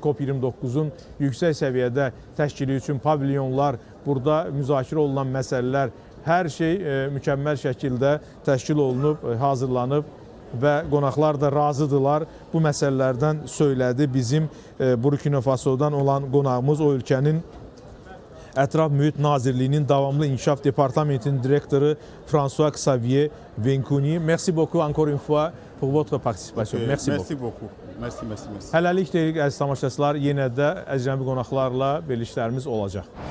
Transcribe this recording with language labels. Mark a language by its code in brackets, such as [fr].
[az] COP29-un yüksək səviyyədə təşkili üçün pavilyonlar, burada müzakirə olunan məsələlər, hər şey mükəmməl şəkildə təşkil olunub, hazırlanıb və qonaqlar da razıdırlar. Bu məsələlərdən söylədi bizim Burkina Fasodan olan qonağımız, o ölkənin Ətraf Mühit Nazirliyinin Davamlı İnkişaf Departamentinin direktoru François Xavier Venkuni. [fr] Merci beaucoup encore une fois pour votre participation. Merci beaucoup. Merci. [az] Hələlik deyirik əziz tamaşaçılar, yenə də əcnəbi qonaqlarla verilişlərimiz olacaq.